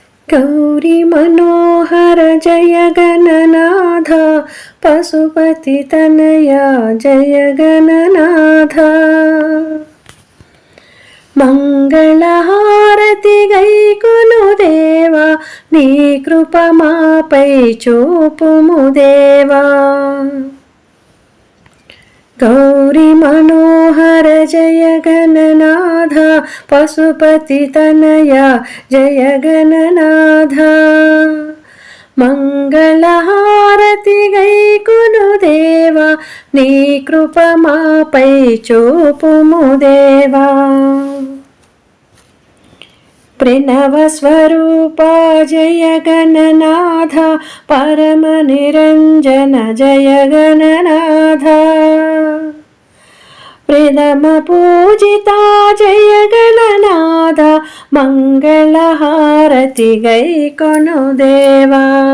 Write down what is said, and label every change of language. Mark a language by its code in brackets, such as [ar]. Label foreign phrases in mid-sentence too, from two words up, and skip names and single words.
[sa] गौरी मनोहर जय गणनाथ पशुपति तनया जय गणनाथ [te] मंगళహారతి గైకొను దేవా నీ కృప మాపై చూపుము దేవా [sa] गौरी मनोहर जय गणनाथ [te] पशुपति तनया जय गणनाथ मंगళహారతి గైకొను దేవా నీ కృప మాపై చూపుము దేవా [sa] प्रणव स्वरूपा जय गणनाथ परम निरंजन जय गणनाथ प्रथम पूजिता जय गणनाथ [te] मंगళహారతి గైకొను [sa] देवा